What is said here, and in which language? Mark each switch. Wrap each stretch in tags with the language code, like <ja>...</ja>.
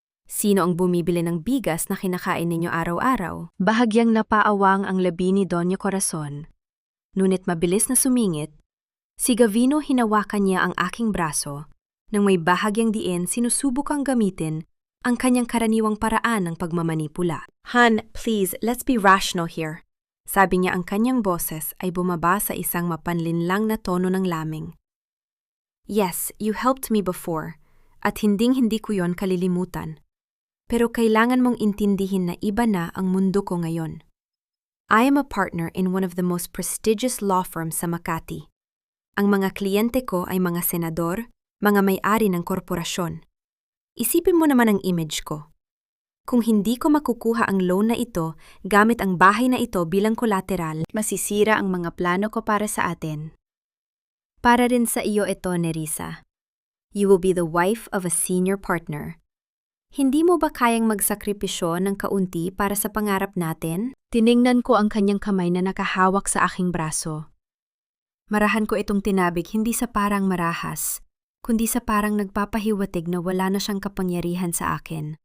<tl>Sino ang bumibili ng bigas na kinakain ninyo araw-araw? Bahagyang napaawang ang labi ni Doña Corazon. Ngunit mabilis na sumingit, si Gavino hinawakan niya ang aking braso Nang may bahagyang diin, sinusubok ang gamitin ang kanyang karaniwang paraan ng pagmamanipula.</tl> <en>"Han, please, let's be rational here."</en> <tl>Sabi niya, ang kanyang boses ay bumaba sa isang mapanlinlang na tono ng laming.</tl> <en>"Yes, you helped me before,</en> <tl>at hinding-hindi ko yon kalilimutan. Pero kailangan mong intindihin na iba na ang mundo ko ngayon.</tl> <en>I am a partner in one of the most prestigious law firms sa Makati.</en> <tl>Ang mga kliyente ko ay mga senador, mga may-ari ng korporasyon. Isipin mo naman ang image ko. Kung hindi ko makukuha ang loan na ito gamit ang bahay na ito bilang collateral, masisira ang mga plano ko para sa atin. Para rin sa iyo ito, Nerissa.</tl> <en>You will be the wife of a senior partner.</en> <tl>Hindi mo ba kayang magsakripisyo ng kaunti para sa pangarap natin?" Tiningnan ko ang kanyang kamay na nakahawak sa aking braso. Marahan ko itong tinabig hindi sa parang marahas, kundi sa parang nagpapahiwatig na wala na siyang kapangyarihan sa akin.</tl>